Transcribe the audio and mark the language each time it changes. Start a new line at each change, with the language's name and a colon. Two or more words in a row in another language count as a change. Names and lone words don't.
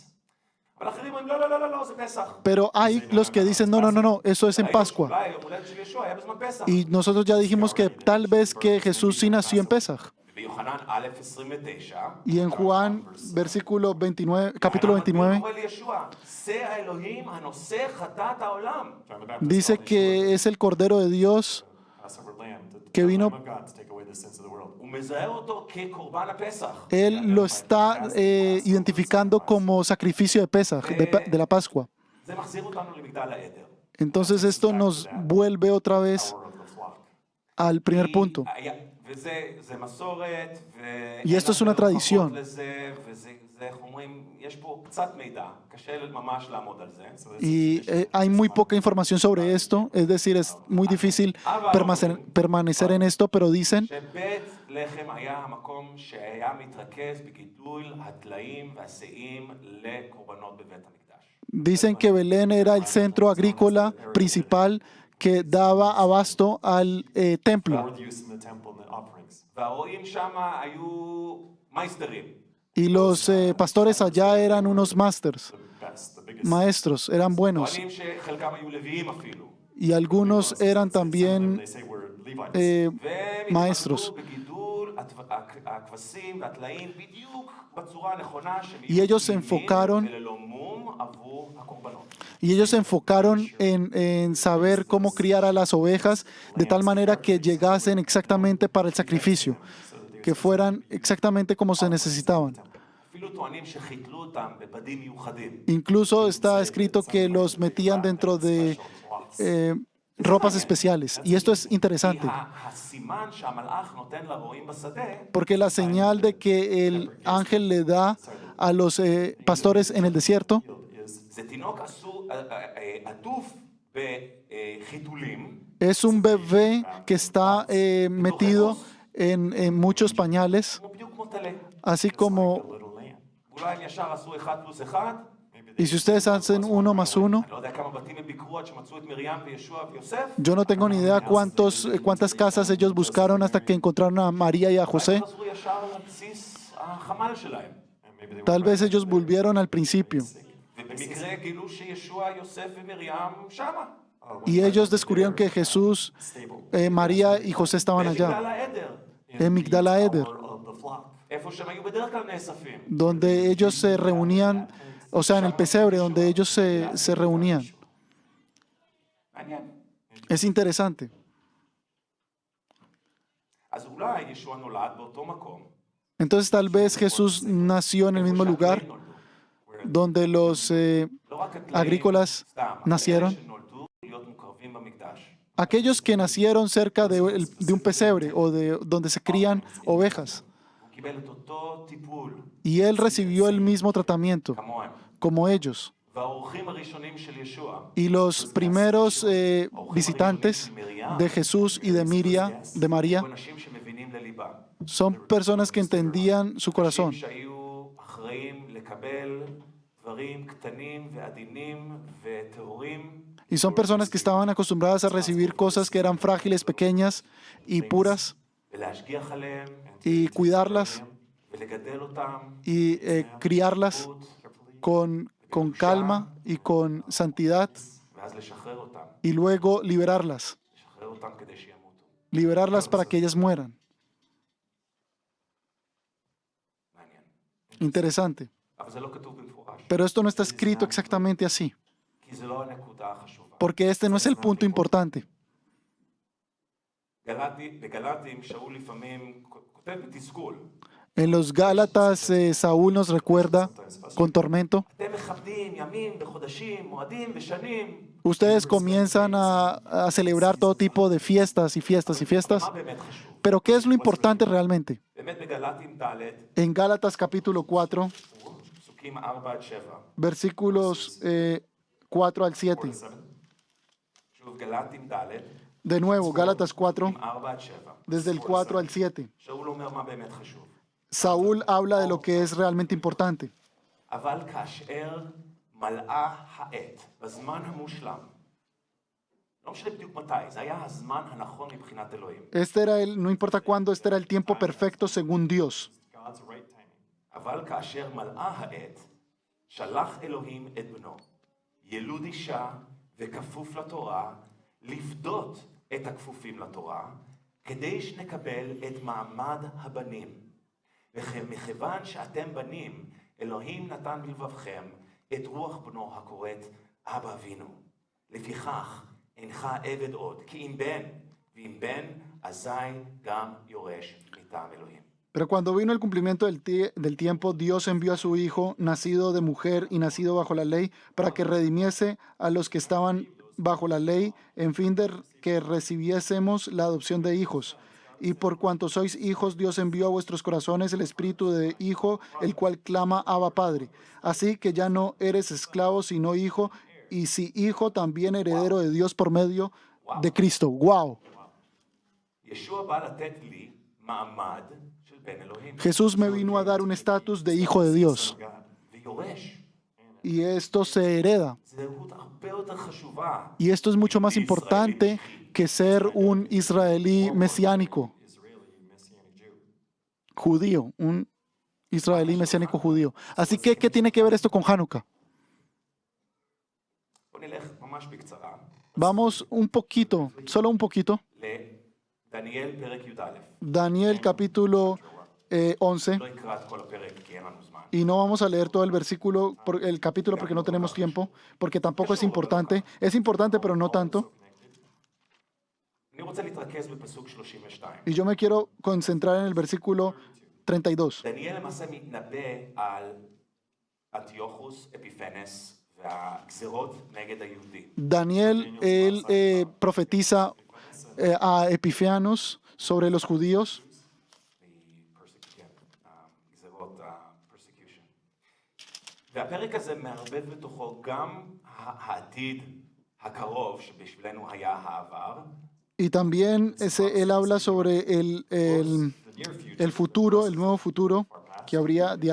Hebrew: אבל אחרים אומרים, לא, לא, לא, לא, לא, זה פסח.
Spanish: Pero hay los que dicen, no, no, no, no, eso es en Pascua.
Hebrew: אולי יום הולדת של ישוע היה בזמן פסח.
Spanish: Y nosotros ya dijimos que tal vez que Jesús sí nació en Pesaj.
Hebrew: ביוחנן א' 29,
Spanish: Y en Juan, versículo 29, capítulo 29,
Hebrew: קורא לישוע, זה האלוהים הנושא חטאת העולם.
English: John the Baptist
Spanish: dice
English: called
Spanish: que es el Cordero de Dios
English: Passover lamb,
Spanish: que
English: the
Spanish: vino-
English: Lamb of God to take away the sins of the world.
Hebrew: הוא מזהה אותו כקורבן הפסח.
Spanish: Él lo está identificando como sacrificio de Pesaj, de la Pascua.
Hebrew: זה מחזיר אותנו למגדל העדר.
Spanish: Entonces esto nos vuelve otra vez
English: Power of the flock.
Spanish: al primer punto.
Hebrew: וזה מסורת,
Spanish: Y esto es una tradición.
Hebrew: לזה, וזה, איך אומרים, יש פה קצת מידע, קשה ממש לעמוד על זה.
Spanish: Y hay muy poca información sobre esto, es decir, es muy difícil permanecer en esto, pero dicen
Hebrew: שבית לחם היה המקום שהיה מתרכז בגידול הטלאים והשאים לקורבנות בבית המקדש.
Spanish: que Belén era el centro agrícola principal que daba abasto al templo.
English: For the use in the temple and the offerings.
Hebrew: והרועים שם היו מייסטרים.
Spanish: Y los pastores allá eran unos masters,
English: The best, the biggest.
Spanish: maestros, eran buenos.
Hebrew: כהנים שחלקם היו לוויים אפילו.
Spanish: y algunos eran también
English: They say we're Levites.
Hebrew: והם
Spanish: maestros.
Hebrew: התמקדו בגידול הכבשים והטלאים בדיוק בצורה הנכונה שהם
Spanish: Y
Hebrew: יהיו
Spanish: ellos se
Hebrew: תמימים
Spanish: enfocaron
Hebrew: וללא מום עבור הקורבנות.
Spanish: Y ellos se enfocaron en saber cómo criar a las ovejas de tal manera que llegasen exactamente para el sacrificio, que fueran exactamente como se necesitaban.
Hebrew: אפילו טוענים שחיתלו אותם בבדים מיוחדים.
Spanish: Incluso está escrito que los metían dentro de ropas especiales. Y esto es
Hebrew: כי
Spanish: interesante,
Hebrew: הסימן שהמלאך נותן לרועים בשדה,
Spanish: porque la señal de que el ángel le da a los pastores en el desierto
Hebrew: זה תינוק עטוף בחיתולים,
Spanish: es un bebé que está metido en muchos pañales,
Hebrew: בדיוק כמו טלה.
Spanish: así como,
Hebrew: אולי הם ישר עשו 1+1,
Spanish: y si ustedes hacen 1 más 1,
Hebrew: אני לא יודע כמה בתים הם ביקרו עד שמצאו את מרים וישוע ויוסף.
Spanish: yo no tengo ni idea cuántas casas ellos buscaron hasta que encontraron a María y a José.
Hebrew: חזרו ישר לבסיס החמ"ל שלהם.
Spanish: Tal vez ellos volvieron al principio
Hebrew: ובמקרה גילו שישוע, יוסף ומרים שמה.
Spanish: y ellos descubrieron que Jesús, María y José estaban
Hebrew: בגלל
Spanish: allá,
Hebrew: העדר,
Spanish: en Migdal Eder,
Hebrew: איפה שהם היו בדרך כלל נאספים.
Spanish: donde ellos se reunían, o sea, en el pesebre, donde ellos se reunían.
Hebrew: מעניין.
Spanish: Es interesante.
Hebrew: אז אולי ישוע נולד באותו מקום.
Spanish: Entonces tal vez Jesús nació en el mismo lugar donde los
Hebrew: לא רק הטלאים,
Spanish: agrícolas
Hebrew: סתם,
Spanish: nacieron.
Hebrew: אלה שנולדו להיות מוקרבים במקדש.
Spanish: Aquellos que nacieron cerca de un pesebre o de donde se crían ovejas.
Hebrew: הוא קיבל את אותו טיפול
Spanish: Y él recibió el mismo tratamiento
Hebrew: כמוהם.
Spanish: como ellos.
Hebrew: והאורחים הראשונים של ישוע,
Spanish: Y los primeros visitantes de Jesús y de María,
Hebrew: היו אנשים שמבינים לליבם.
Spanish: son personas que entendían su corazón.
Hebrew: אנשים שהיו אחראים לקבל דברים קטנים ועדינים וטהורים,
Spanish: Y son personas que estaban acostumbradas a recibir cosas que eran frágiles, pequeñas y puras,
Hebrew: ולהשגיח עליהם,
Spanish: y cuidarlas
Hebrew: ולגדל אותם,
Spanish: y criarlas con calma y con santidad,
Hebrew: ואז לשחרר אותם,
Spanish: y luego liberarlas.
Hebrew: לשחרר אותם כדי שימותו.
Spanish: Liberarlas para que ellas mueran.
Hebrew: מעניין.
Spanish: Interesante.
Hebrew: אבל זה לא כתוב במפורש,
Spanish: Pero esto no está escrito exactamente así,
Hebrew: כי זה לא הנקודה החשובה.
Spanish: porque este no es el punto importante.
Hebrew: בגלטים שאול לפעמים כותב בתסכול,
Spanish: En los Gálatas, Saúl nos recuerda con tormento.
Hebrew: אתם מכבדים ימים וחודשים, מועדים ושנים.
Spanish: Ustedes comienzan a celebrar todo tipo de fiestas y fiestas y fiestas.
Hebrew: מה באמת חשוב?
Spanish: Pero ¿qué es lo importante realmente?
Hebrew: באמת בגלטים ד',
Spanish: En Gálatas capítulo 4,
Hebrew: פסוקים 4-7.
Spanish: versículos 4 al 7.
Hebrew: שוב, גלטים ד',
Spanish: De nuevo, Gálatas 4,
Hebrew: 4-7.
Spanish: desde el 4 al 7.
Hebrew: שאול אומר מה באמת חשוב.
Spanish: Saúl habla de lo que es realmente importante.
Hebrew: אבל כאשר מלאה העת, בזמן המושלם, לא משנה בדיוק מתי, זה היה הזמן הנכון מבחינת אלוהים.
Spanish: No importa cuándo, este era el tiempo perfecto según Dios.
English: God's right timing.
Hebrew: אבל כאשר מלאה העת, שלח אלוהים את בנו, ילוד אישה וכפוף לתורה, לפדות את הכפופים לתורה, כדי שנקבל את מעמד הבנים. ומכיוון שאתם בנים, אלוהים נתן בלבבכם את רוח בנו הקוראת אבא אבינו. לפיכך אינך עבד עוד, כי אם בן, ואם בן, אזי גם יורש מטעם אלוהים.
Spanish: Pero cuando vino el cumplimiento del tiempo, Dios envió a su Hijo, nacido de mujer y nacido bajo la ley, para que redimiese a los que estaban bajo la ley, en fin de que recibiésemos la adopción de hijos. Y por cuanto sois hijos, Dios envió a vuestros corazones el espíritu de hijo, el cual clama Abba Padre. Así que ya no eres esclavo, sino hijo, y si hijo, también heredero de Dios por medio de Cristo. ¡Wow!
Hebrew: ישוע בא לתת לי מעמד של בן אלוהים.
Spanish: Jesús me vino a dar un estatus de hijo de Dios.
Hebrew: ויורש.
Spanish: Y esto se hereda.
Hebrew: זהות הרבה יותר חשובה.
Spanish: Y esto es mucho más importante que ser un israelí mesiánico,
English: Israeli Messianic Jew.
Spanish: judío, un israelí mesiánico judío. Así que, ¿qué tiene que ver esto con Hanukkah?
Hebrew: בוא נלך ממש בקצרה.
Spanish: Vamos un poquito, solo un poquito.
Hebrew: לדניאל פרק י"א.
Spanish: Daniel capítulo 11.
Hebrew: לא אקרא את כל הפרק כי אין לנו זמן.
Spanish: Y no vamos a leer todo el versículo, el capítulo, porque no tenemos tiempo, porque tampoco es importante. Es importante, pero no tanto.
Hebrew: אני רוצה להתרכז בפסוק 32.
Spanish: Y yo me quiero concentrar en el versículo 32.
Hebrew: דניאל למעשה מתנבא על אנטיוכוס אפיפנס והגזרות נגד היהודים.
Spanish: Daniel, él profetiza a Epifanos sobre los judíos.
Hebrew: גזרות ה-persecution. והפרק הזה מערבב בתוכו גם העתיד הקרוב שבשבילנו היה העבר.
Spanish: Y también él habla sobre el futuro, el nuevo futuro que habría de